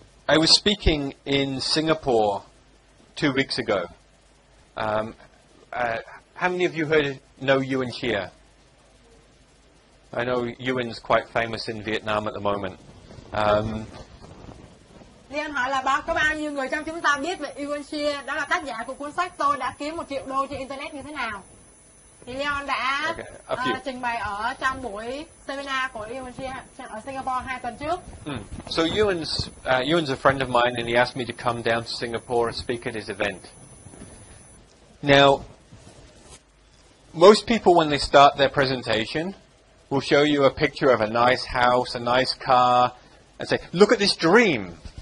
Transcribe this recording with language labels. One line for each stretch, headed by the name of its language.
English: I was speaking in Singapore 2 weeks ago. How many of you know Nguyen here? I know Nguyen's quite famous in Vietnam at the moment.
Vietnamese: Leon hỏi là có bao nhiêu người trong chúng ta biết về Nguyen, đó là tác giả của cuốn sách Tôi đã kiếm $1 triệu trên internet như thế nào. Thì Leon đã trình bày ở trong buổi seminar của Nguyen ở Singapore 2 tuần trước.
English: So Nguyen's a friend of mine, and he asked me to come down to Singapore and speak at his event. Now, most people when they start their presentation will show you a picture of a nice house, a nice car, and say, look at this dream.